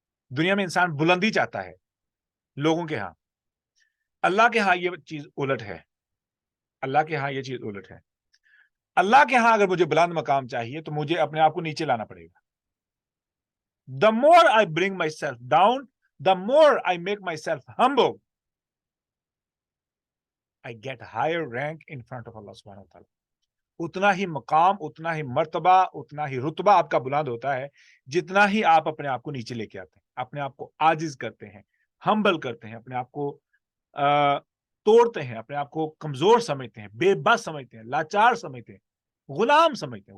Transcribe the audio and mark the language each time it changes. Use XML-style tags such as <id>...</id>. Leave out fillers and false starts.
<ur>دنیا میں انسان بلندی چاہتا ہے لوگوں کے ہاں. اللہ کے ہاں یہ چیز الٹ ہے، اللہ کے ہاں یہ چیز الٹ ہے. اللہ کے ہاں اگر مجھے بلند مقام چاہیے تو مجھے اپنے آپ کو نیچے لانا پڑے گا.</ur> <en>The more I bring myself down, the more I make myself humble, I get higher rank in front of Allah subhanahu wa ta'ala.</en> <ur>اتنا ہی مقام، اتنا ہی مرتبہ، اتنا ہی رتبہ آپ کا بلند ہوتا ہے جتنا ہی آپ اپنے آپ کو نیچے لے کے آتے ہیں، اپنے آپ کو عاجز کرتے ہیں، ہمبل کرتے ہیں، اپنے آپ کو توڑتے ہیں، اپنے آپ کو کمزور سمجھتے ہیں، بے بس سمجھتے ہیں، لاچار سمجھتے ہیں، غلام سمجھتے ہیں.</ur>